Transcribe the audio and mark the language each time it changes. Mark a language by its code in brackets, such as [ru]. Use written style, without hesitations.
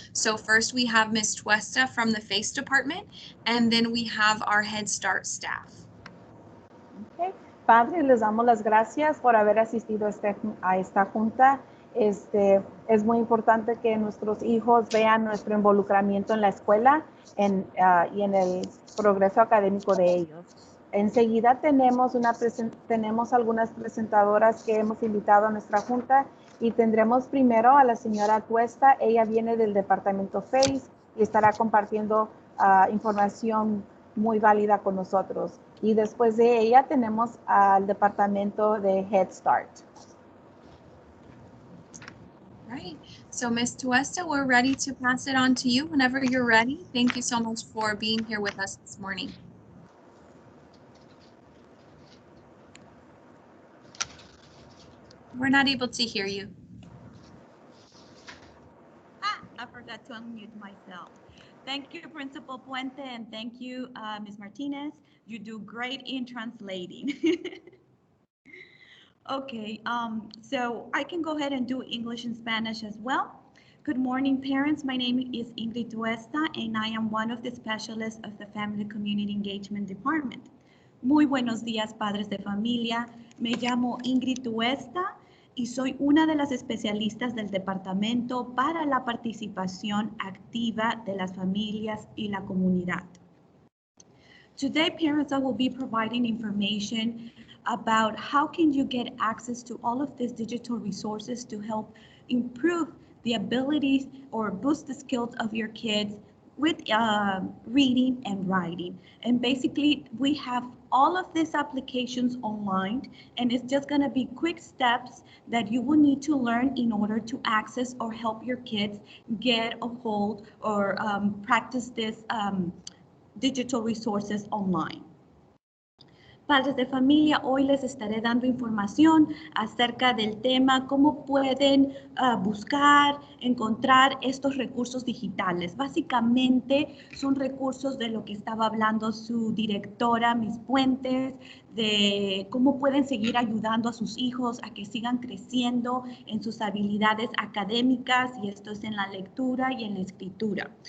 [en] So first we have Ms. Tuesta from the FACE department, and then we have our Head Start staff. Okay. [es] Padres, les damos las gracias por haber asistido a esta junta. Es muy importante que nuestros hijos vean nuestro involucramiento en la escuela y en el progreso académico de ellos. Enseguida tenemos algunas presentadoras que hemos invitado a nuestra junta y tendremos primero a la señora Tuesta. Ella viene del departamento FACE y estará compartiendo información muy válida con nosotros. Y después de ella tenemos al departamento de Head Start. [en] Right. So Ms. Tuesta, we're ready to pass it on to you whenever you're ready. Thank you so much for being here with us this morning. We're not able to hear you. I forgot to unmute myself. Thank you, Principal Puente, and thank you, Ms. Martinez. You do great in translating. Okay, so I can go ahead and do English and Spanish as well. Good morning, parents. My name is Ingrid Tuesta, and I am one of the specialists of the Family Community Engagement Department. [es] Muy buenos días, padres de familia. Me llamo Ingrid Tuesta y soy una de las especialistas del Departamento para la participación activa de las familias y la comunidad. [en] Today, parents, I will be providing information about how can you get access to all of these digital resources to help improve the abilities or boost the skills of your kids with reading and writing. And basically, we have all of these applications online, and it's just gonna be quick steps that you will need to learn in order to access or help your kids get a hold or practice this digital resources online. [es] Padres de familia, hoy les estaré dando información acerca del tema, cómo pueden buscar, encontrar estos recursos digitales. Básicamente son recursos de lo que estaba hablando su directora, Miss Puentes, de cómo pueden seguir ayudando a sus hijos a que sigan creciendo en sus habilidades académicas, y esto es en la lectura y en la escritura.